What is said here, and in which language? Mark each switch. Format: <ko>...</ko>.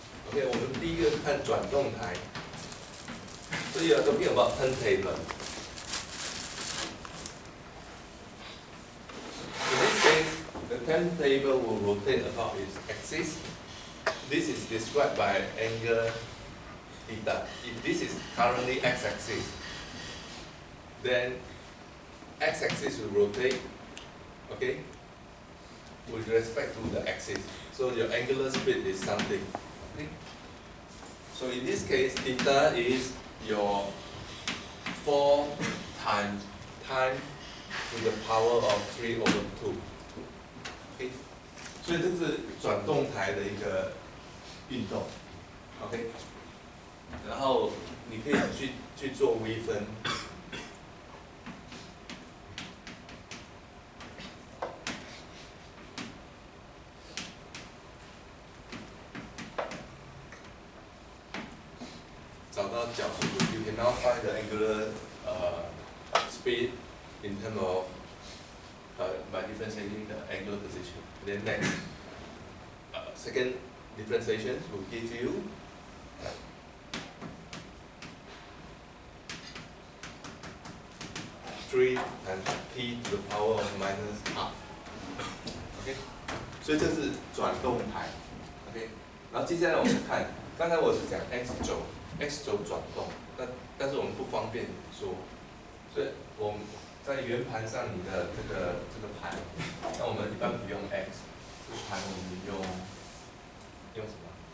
<zh>Okay, 我们第一个看转动台。</zh> <en>So you are talking about turntable. In this case, the turntable will rotate about its axis. This is described by an angle theta. If this is currently x-axis, then x-axis will rotate, okay, with respect to the axis. So your angular speed is something. Okay? So in this case, theta is your 4 times time to the power of 3 over 2. Okay?</en> <zh>所以这是转动台的一个运动。 OK？ 然后你可以去做微分。找到角度</zh> <en>，you can now find the angular speed in terms of by differentiating the angular position. Then next, second differentiation will give you three times t to the power of minus half.</en> <zh>OK， 所以这是转动台。 OK， 然后接下来我们看，刚才我是讲 x 轴。 x 轴转动，但是我们不方便说，所以我们在圆盘上你的这个盘，那我们一般不用 x， 这个盘我们用什么？</zh>